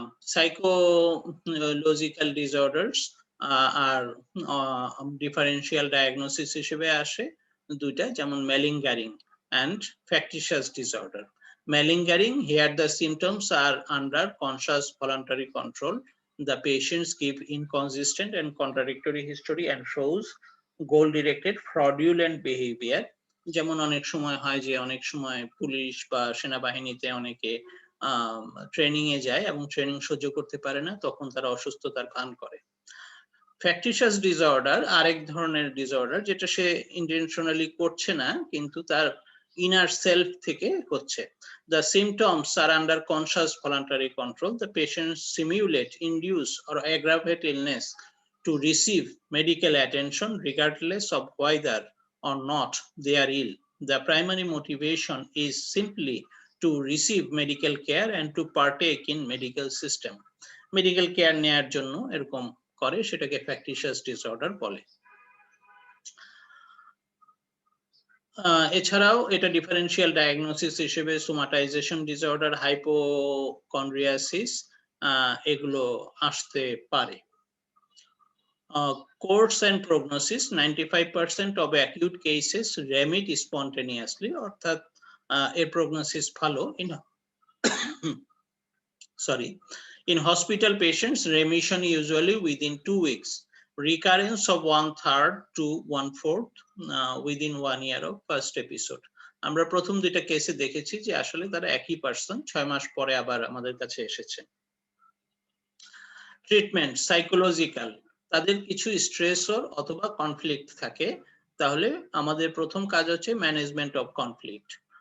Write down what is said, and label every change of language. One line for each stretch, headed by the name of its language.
Bangla: Psychological disorders আর differential diagnosis হিসেবে আসে দুইটা, যেমন ম্যালিঙ্গারিং and factitious disorder.
English: Malingering, here the symptoms are under conscious voluntary control. The patients give inconsistent and contradictory history and shows goal-directed fraudulent behavior.
Bangla: যেমন অনেক সময় হয় যে অনেক সময় পুলিশ বা সেনাবাহিনীতে অনেকে ট্রেনিং এ যায় এবং ট্রেনিং সহ্য করতে পারে না, তখন তারা অসুস্থতার ভান করে। ফ্যাকটিশাস ডিসঅর্ডার আরেক ধরনের ডিসঅর্ডার, যেটা সে ইন্টেনশনালি করছে না কিন্তু তার inner self থেকে হচ্ছে।
English: The symptoms are under conscious voluntary control. The patients simulate, induce or aggravate illness to receive medical attention regardless of whether or not they are ill. The primary motivation is simply to receive medical care and to partake in medical system.
Bangla: Medical care নেয়ার জন্য এরকম করে, সেটাকে ফ্যাকটিশাস disorder বলে। এছাড়াও এটা differential diagnosis হিসেবে সোমাটাইজেশন disorder, hypochondriasis এগুলো আসতে পারে।
English: course and prognosis, 95% of acute cases remit spontaneously,
Bangla: অর্থাৎ এর প্রগনোসিস ভালো।
English: In hospital patients, remission usually within 2 weeks. Recurrence of 1/3 to 1/4 within 1 year of first episode.
Bangla: আমরা প্রথম দুইটা কেসে দেখেছি যে আসলে তারা একই পার্সন 6 মাস পরে আবার আমাদের কাছে এসেছে। ট্রিটমেন্ট, সাইকোলজিক্যাল, তাদের কিছু স্ট্রেসর অথবা কনফ্লিক্ট থাকে, তাহলে আমাদের প্রথম কাজ হচ্ছে ম্যানেজমেন্ট অফ কনফ্লিক্ট।